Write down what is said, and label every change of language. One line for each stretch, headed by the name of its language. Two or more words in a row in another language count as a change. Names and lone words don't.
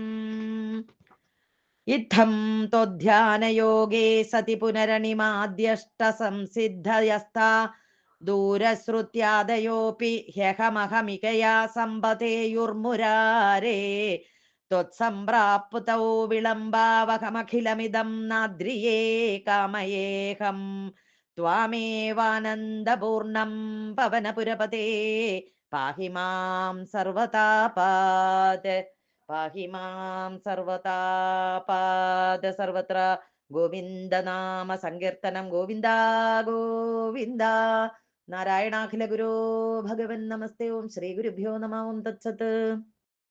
Sanskrit: इत्थं त्वध्यानयोगे सति पुनरनिमाद्यष्टसंसिद्धयस्ता दूरश्रुत्यादयोऽपि ह्यहमहमिकया सम्पतेयुर्मुरारे त्वत्सम्प्राप्तौ विलम्बावहमखिलमिदं नाद्रिये कामयेऽहं त्वामेवानन्दपूर्णं पवनपुरपते पाहि मां सर्वतापात् पाहि मां सर्वतापात् सर्वत्र ഗോവിന്ദനാമ സങ്കീർത്തനം. ഗോവിന്ദ ഗോവിന്ദ. നാരായണാഖില ഗുരോ ഭഗവൻ നമസ്തേ. ഓം ശ്രീ ഗുരുഭ്യോ നമ. ഓം തത്സത്.